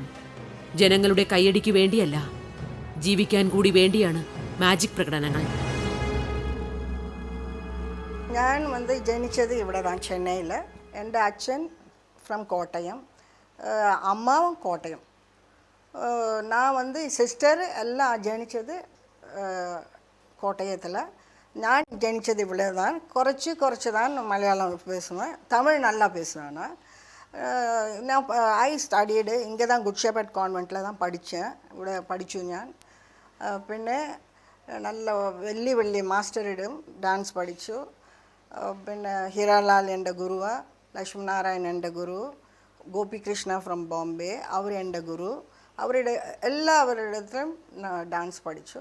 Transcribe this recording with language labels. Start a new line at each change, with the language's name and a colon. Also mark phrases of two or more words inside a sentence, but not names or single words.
Malayalam: ജനങ്ങളുടെ കയ്യടിക്ക് വേണ്ടിയല്ല, ജീവിക്കാൻ കൂടി വേണ്ടിയാണ് മാജിക് പ്രകടനങ്ങൾ. ഞാൻ ജനിച്ചത് ഇവിടെ தான் ചെന്നൈയിൽ. എൻ്റെ അച്ഛൻ ഫ്രം കോട്ടയം, അമ്മാവും കോട്ടയം.
Tamil: நான் சிஸ்டர் எல்லாம் ஜனிச்சது கோட்டயத்தில். நான் ஜனிச்சது இவ்வளோ தான். குறைச்சி தான் மலையாளம் பேசுவேன், தமிழ் நல்லா பேசுவேன். நான்
English: I studied
Tamil: இங்கே தான் குட் ஷெப்பர்ட் கான்வென்ட்டில் தான் படித்தேன்.
Malayalam: ഇവിടെ പഠിച്ചു ഞാൻ. പിന്നെ നല്ല വലിയ മാസ്റ്ററിടും ഡാൻസ് പഠിച്ചു. പിന്നെ ഹീരാലാൽ എൻ്റെ ഗുരുവാ, ലക്ഷ്മീനാരായൺ എൻ്റെ ഗുരു, ഗോപികൃഷ്ണ ഫ്രം ബോംബെ അവർ എൻ്റെ ഗുരു. അവരുടെ എല്ലാവരുടെയും ഡാൻസ് പഠിച്ചു.